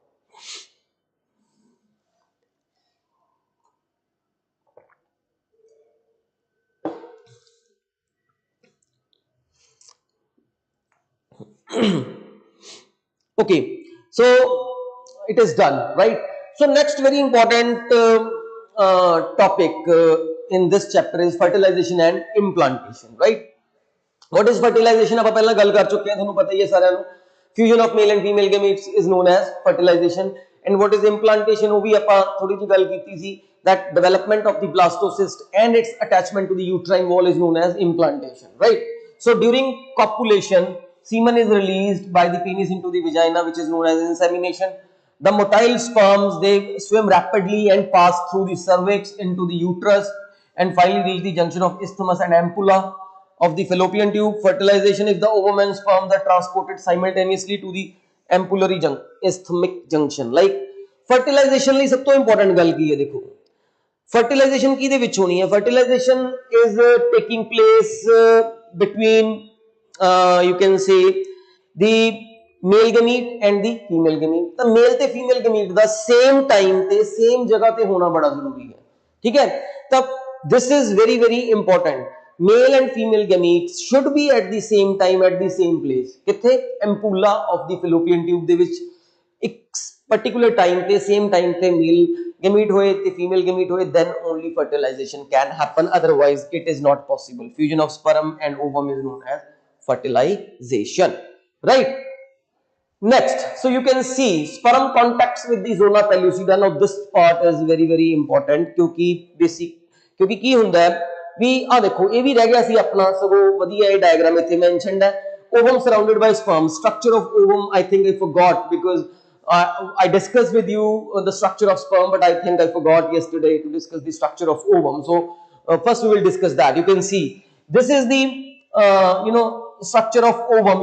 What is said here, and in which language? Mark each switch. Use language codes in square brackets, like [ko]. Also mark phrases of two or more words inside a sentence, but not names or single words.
[en] Okay, so it is done, right? So next very important topic in this chapter is fertilization and implantation, right? What is fertilization? [pa] ਆਪਾਂ ਪਹਿਲਾਂ ਗੱਲ ਕਰ ਚੁੱਕੇ ਹਾਂ, ਤੁਹਾਨੂੰ ਪਤਾ ਹੀ ਹੈ ਸਾਰਿਆਂ ਨੂੰ। [en] fusion of male and female gametes is known as fertilization, and what is implantation, [pa] ਉਹ ਵੀ ਆਪਾਂ ਥੋੜੀ ਜਿਹੀ ਗੱਲ ਕੀਤੀ ਸੀ, [en] that development of the blastocyst and its attachment to the uterine wall is known as implantation, right? So during copulation, semen is released by the penis into the vagina, which is known as insemination. The motile sperms, they swim rapidly and pass through the cervix into the uterus and finally reach the junction of isthmus and ampulla of the fallopian tube. Fertilization, if the ovum and sperms are transported simultaneously to the ampullary isthmic junction. Like fertilization [pa] ਲਈ ਸਭ ਤੋਂ important ਗੱਲ ਕੀ ਹੈ ਦੇਖੋ, fertilization ਕਿਹਦੇ ਵਿੱਚ ਹੋਣੀ ਹੈ? [en] Fertilization is taking place between you can say the male gamete and the female gamete. [pa] ਤਾਂ male ਤੇ female gamete ਦਾ [en] same time [pa] ਤੇ same ਜਗ੍ਹਾ ਤੇ ਹੋਣਾ ਬੜਾ ਜ਼ਰੂਰੀ ਹੈ, ਠੀਕ ਹੈ? [en] ਤਾਂ this is very very important. Male and female gametes should be at the same time at the same place. [pa] ਕਿੱਥੇ? [en] ampulla of the fallopian tube [pa] ਦੇ ਵਿੱਚ ਇੱਕ [en] particular time ਤੇ same time ਤੇ male gamete [pa] ਹੋਏ ਤੇ [en] female gamete hoye, then only fertilization can happen, otherwise it is not possible. Fusion of sperm and ovum is known as fertilization, right? Next, so you can see sperm contacts with the zona pellucida. Now this part is very very important [pa] क्योंकि basic क्योंकि ਕੀ ਹੁੰਦਾ ਹੈ ਵੀ ਆ ਦੇਖੋ ਇਹ ਵੀ ਰਹਿ ਗਿਆ ਸੀ ਆਪਣਾ ਸਗੋਂ ਵਧੀਆ ਇਹ diagram ਇੱਥੇ mentioned ਹੈ. [en] Ovum surrounded by sperm. Structure of ovum, I think I forgot because I discussed with you the structure of sperm, but I think I forgot yesterday to discuss the structure of ovum. So first we will discuss that. You can see this is the structure of ovum.